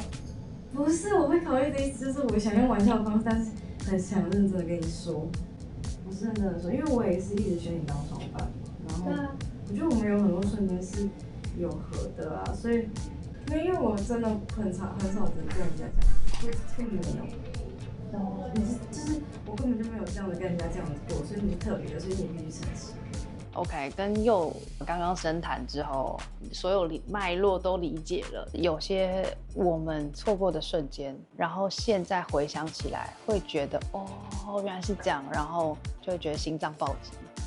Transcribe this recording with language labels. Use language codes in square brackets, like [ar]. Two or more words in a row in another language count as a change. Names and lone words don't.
[zh] 不是，我會考慮的意思就是我想用玩笑的方式，但是很想認真的跟你說，我是認真的說，因為我也是一直選你當雙伴，然後我覺得我們有很多瞬間是有合的啊，所以因為我真的很少跟人家講，會沒有。就是我根本就没有这樣的跟人家這樣子做，所以你是特別的，所以你必須誠實。 OK， 跟佑剛剛深談之後，所有脈絡都理解了，有些我們錯過的瞬間，然後現在回想起來，會覺得哦，原來是這樣，然後就會覺得心臟暴擊。